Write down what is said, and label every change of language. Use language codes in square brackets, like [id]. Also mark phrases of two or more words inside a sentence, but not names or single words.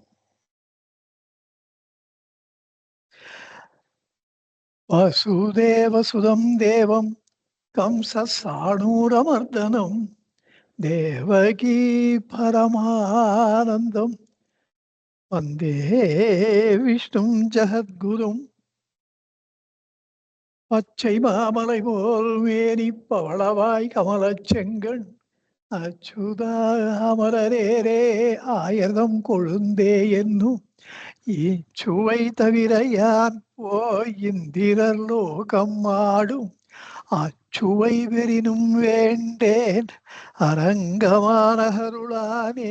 [sa] वसुदेव सुदं देवं कंस साणूरमर्दनं देवकी परमानन्दं वन्दे विष्णुं जगद्गुरुं। [ta] பச்சை மாமலை போல் மேனி பவளவாய் கமலச் செங்கண் அச்சுதா அமரரேரே ஆயிரம் கொழுந்தே என்னும் இச்சுவை தவிர யான் போய் இந்திரர் லோகம் ஆடும் அச்சுவை பெறினும் வேண்டேன் அரங்கமான அருளானே.